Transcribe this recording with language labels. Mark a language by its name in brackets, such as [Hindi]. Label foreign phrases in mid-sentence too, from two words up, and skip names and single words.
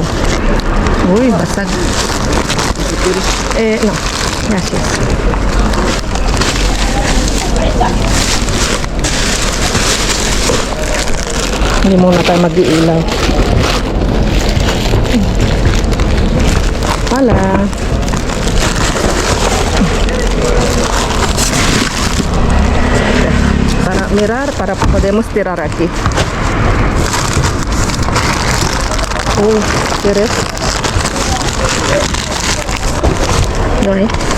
[Filipino] Uy, basag. No. Yes. Hindi muna tayo mag-iilaw. Hala. [Spanish] Para mirar, para podemos tirar aquí. Oh, ¿quieres? No, ¿eh?